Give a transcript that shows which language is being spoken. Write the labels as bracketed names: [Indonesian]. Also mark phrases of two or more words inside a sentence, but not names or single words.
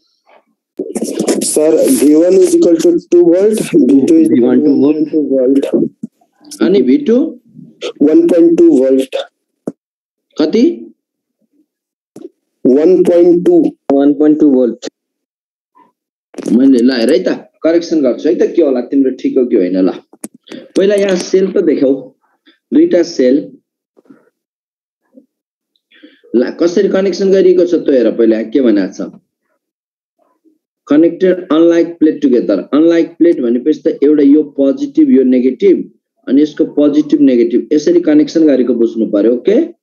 [English] सर V1 is equal to 2 volt, V2 is V1 2 volt. 2 volt, [Nepali] अनि V2 [English] 1.2 volt, [Nepali] कति [English] 1.2 volt. [Nepali] मैले ल हेर है त करेक्सन गर्छु है त के होला तिम्रो ठिक हो कि होइन ल पहिला यहाँ सेल त देखाऊ दुईटा सेल ल कसरी कनेक्सन गरिएको छ त हेर पहिला के भनेको छ [English] connected unlike plate together unlike plate [Nepali] भनेपछि त एउटा यो पोजिटिभ यो नेगेटिभ अनि यसको [English] positive negative [Nepali] यसरी कनेक्सन गरेको बुझ्नु पर्यो ओके